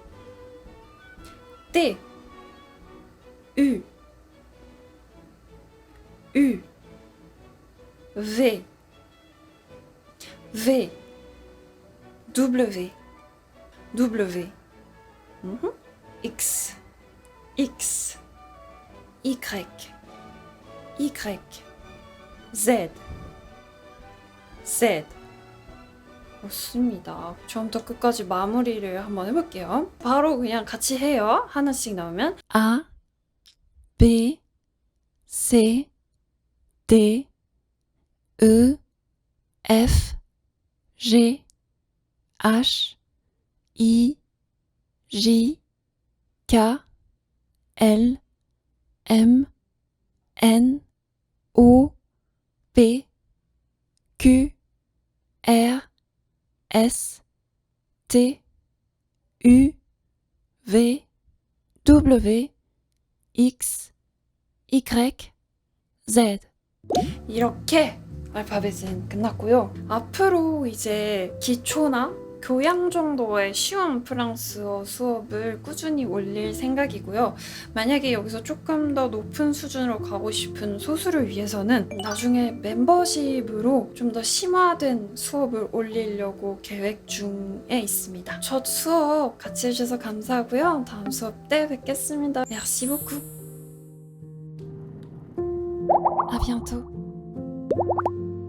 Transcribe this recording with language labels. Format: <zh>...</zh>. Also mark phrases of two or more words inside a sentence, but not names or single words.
<fr>U V W X Y Z</fr> <ko>좋습니다. 처음부터 끝까지 마무리를 한번 해볼게요. 바로 그냥 같이 해요. 하나씩 나오면</ko> <fr>A, B, C, D, E, F, G, H, I, J, K, L, M, N, O, P, Q, R, S, T, U, V, W, X, Y, Z.</fr> <ko>이렇게 알파벳은 끝났고요. 앞으로 이제 기초나 교양 정도의 쉬운 프랑스어 수업을 꾸준히 올릴 생각이고요. 만약에 여기서 조금 더 높은 수준으로 가고 싶은 소수를 위해서는 나중에 멤버십으로 좀 더 심화된 수업을 올리려고 계획 중에 있습니다. 첫 수업 같이 해주셔서 감사하고요. 다음 수업 때 뵙겠습니다.</ko> <fr>Merci beaucoup. À bientôt.</fr>